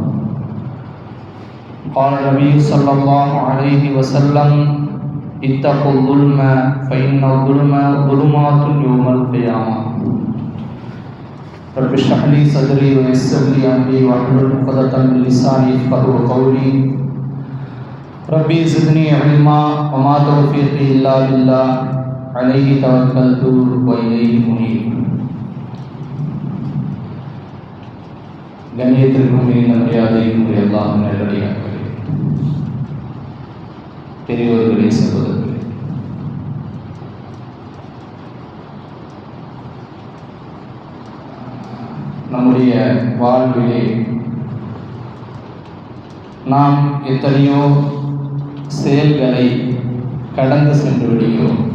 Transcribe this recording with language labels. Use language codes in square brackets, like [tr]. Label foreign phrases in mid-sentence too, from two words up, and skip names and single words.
[ar] قال النبي صلى الله عليه وسلم اتقوا الظلم فإن الظلم ظلمات يوم القيامة رب اشرح لي صدري ويسر لي امري واحلل عقدة من لساني يفقهوا قولي ربي زدني علما وما توفيقي الا بالله عليه توكلت واليه منيب. [ta] கண்ணியத்திற்கும் மிகுந்த மரியாதைக்கும் அல்லாஹ் நல்லடியார்களே, பெரியோர்களே, சகோதரர்களே, நம்முடைய வாழ்விலே நாம் எத்தனையோ செயல்களை கடந்து சென்று விடுகிறோம்.